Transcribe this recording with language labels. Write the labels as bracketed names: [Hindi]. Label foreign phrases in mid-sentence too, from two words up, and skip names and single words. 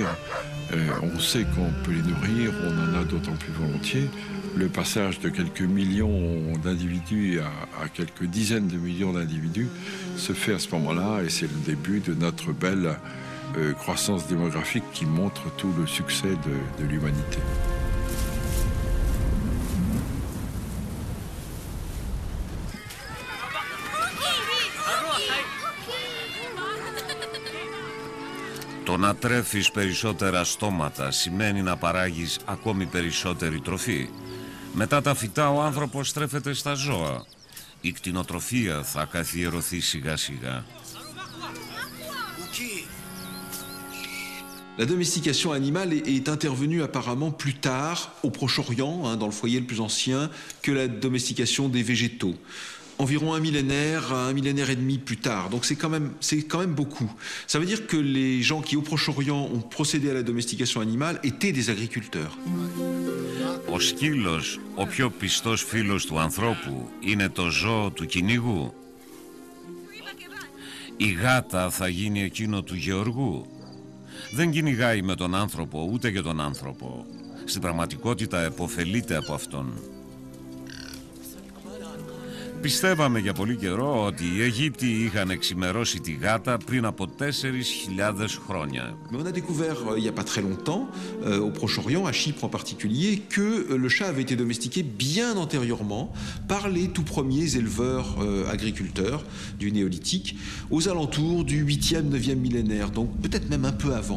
[French] On sait qu'on peut les nourrir, on en a d'autant plus volontiers. Le passage de quelques millions d'individus à quelques dizaines de millions d'individus se fait à ce moment-là et c'est le début de notre belle croissance démographique qui montre tout le succès de l'humanité. [Greek] Το να τρέφεις περισσότερα στόματα σημαίνει να παράγεις ακόμη περισσότερη τροφή. Μετά τα φυτά ο άνθρωπος στρέφεται στα ζώα. Η κτηνοτροφία θα καθιερωθεί σιγά σιγά. [French] La domestication animale est intervenue apparemment plus tard au Proche-Orient, dans le foyer le plus ancien, que la domestication des végétaux. Environ un millénaire et demi plus tard. Donc c'est quand même beaucoup. Ça veut dire que les gens qui au Proche-Orient ont procédé à la domestication animale étaient des agriculteurs. [Greek] Ο σκύλος, ο πιο πιστός φίλος του ανθρώπου, είναι το ζώο του κυνηγού. Η γάτα θα γίνει εκείνο του γεωργού. Δεν κυνηγάει με τον άνθρωπο, ούτε για τον άνθρωπο. Στην πραγματικότητα επωφελείται από αυτόν. Πιστεύαμε για πολύ καιρό ότι οι Αιγύπτιοι είχαν εξημερώσει τη γάτα πριν από 4.000 χρόνια. [French] Mais on a découvert il n'y a pas très longtemps, au Proche-Orient, à Chypre en particulier, que le chat avait été domestiqué bien antérieurement par les tout premiers éleveurs agriculteurs du néolithique, aux alentours du 8e, 9e millénaire, donc peut-être même un peu avant.